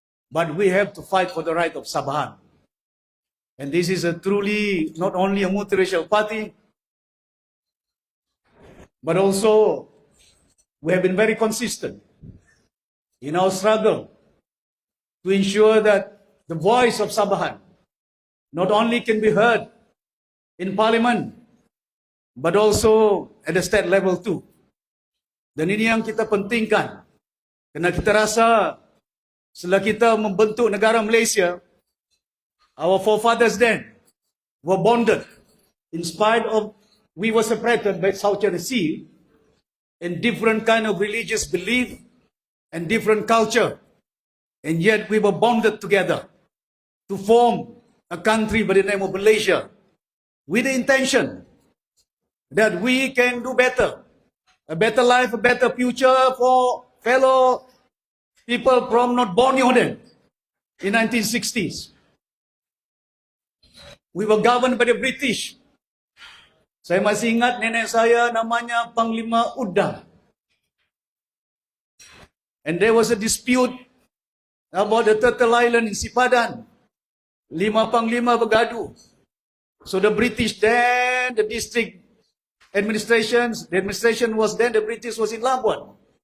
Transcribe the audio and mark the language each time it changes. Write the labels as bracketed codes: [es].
[en] But we have to fight for the right of Sabahan. And this is a truly, not only a multiracial party, but also we have been very consistent in our struggle to ensure that the voice of Sabahan not only can be heard in Parliament, but also at the state level too. [ms] Dan ini yang kita pentingkan. Kerana kita rasa setelah kita membentuk negara Malaysia, [en] our forefathers then were bonded in spite of we were separated by South China Sea in different kind of religious belief and different culture. And yet we were bonded together to form a country by the name of Malaysia with the intention that we can do better, a better life, a better future for fellow people from not Borneo then in 1960s. We were governed by the British. [ms] Saya masih ingat nenek saya namanya Panglima Udang. [en] And there was a dispute about the Turtle Island in Sipadan. [ms] 5 panglima bergaduh. [en] So the British then, the district the administration was then, the British was in Labuan.